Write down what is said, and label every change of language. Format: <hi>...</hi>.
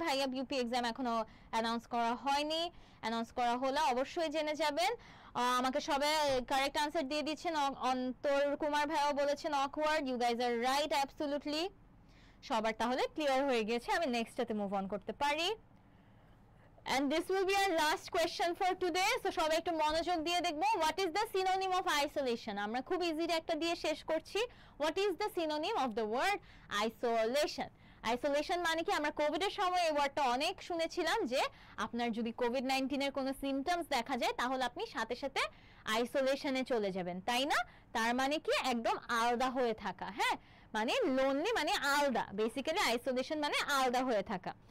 <bn>ভাইয়া BUP exam এখনো announce করা হয়নি, অ্যানাউন্স করা হলে অবশ্যই জেনে যাবেন। আমাকে সবাই কারেক্ট আনসার দিয়ে দিচ্ছেন। অন্তর কুমার ভাইয়াও বলেছেন awkward,</bn> <en>You guys are right, absolutely.</en> <bn>সবার তাহলে ক্লিয়ার হয়ে গেছে, আমি নেক্সটটাতে মুভ অন করতে পারি।</bn> <en>And this will be our last question for today.</en> <bn>So সবাই একটু মনোযোগ দিয়ে দেখবো।</bn> <en>What is the synonym of isolation?</en> <bn>আমরা খুব ইজি একটা দিয়ে শেষ করছি।</bn> <en>What is the synonym of the word isolation?</en> <bn>Isolation মানে কি, আমরা কোভিডের সময় এই ওয়ার্ডটা অনেক শুনেছিলাম যে আপনার যদি কোভিড-19 এর কোনো সিমটমস দেখা যায় তাহলে আপনি সাথে সাথে আইসোলেশনে চলে যাবেন, তাই না? তার মানে কি একদম আলাদা হয়ে থাকা। হ্যাঁ, মানে লোনলি মানে আলাদা, বেসিক্যালি আইসোলেশন মানে আলাদা হয়ে থাকা।</bn>